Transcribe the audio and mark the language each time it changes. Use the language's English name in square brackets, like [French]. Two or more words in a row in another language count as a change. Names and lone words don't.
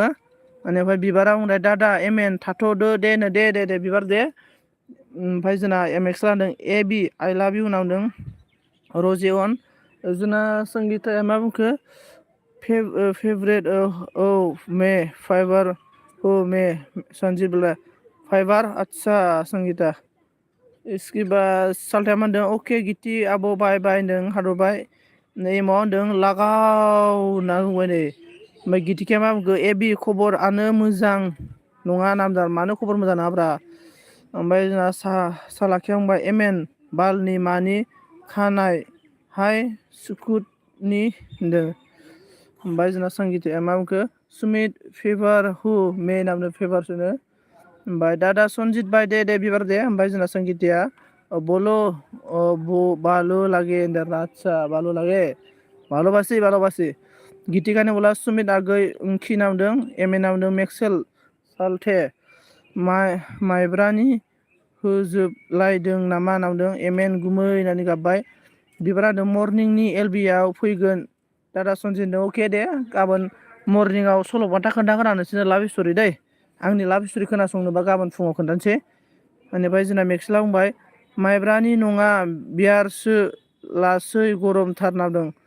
[Bodo] बेनिफ्राय बिबारा बुंबाय दादा एमेन थाथ'दो दे बिबार दे ओमफ्राय जोंना एमएक्स लादों ए बि आइ लाभ इउ नावदों रजिअन जोंना संगीताया मा बुंखो फेभरेट औ मे फाइबार मे सन्जित बोला फाइबार आदसा संगीता [Hindi] इसकी बाद [Bodo] सालथाया मा होनदों अके गिति आब' बाय बाय होनदों हादरबाय नै मा होनदों लागाव होनना बुंबाय नै ओमफ्राय गितिकाया मा बुंखो एबि खबरानो मोजां नङा नामदार मानो खबर मोजां नङाब्रा ओमफ्राय जोंना सालाखिया बुंबाय एमेन बालनि मानि खानाय हाय सुकुटनि होनदों ओमफ्राय जोंना संगीताया मा बुंखो सुमित फेभार हु मे नामदों फेभारसोनो ओमफ्राय दादा सनजित बाय दे बिबार दे ओमफ्राय जोंना संगीताया [Bangla] বলো ভালো লাগে [Bodo] आदसा [Bangla] ভালো লাগে ভালোবাসি [Bodo] गितिकानि बोला सुमित आगै ओंखि नावदों एमे नावदों मेक्सेल सालथे माइब्रानि होजोबलायदों नामा नावदों एमेन गुमै होननानै गाबबाय बिबारा होनदों मर्निंनि एलबिआव फैगोन दादा सनजितनो अके दे गाबोन मर्निंआव सल'बाथा खोन्थागोन आं नोंसोरनो [English] love story [Bodo] दै आंनि [English] love story [Bodo] खोनासंनोबा गाबोन फुङाव खोन्थानोसै बेनिफ्राय जोंना मेक्सला बुंबाय माइब्रानि नङा बियारसो लासै गरमथार नांदों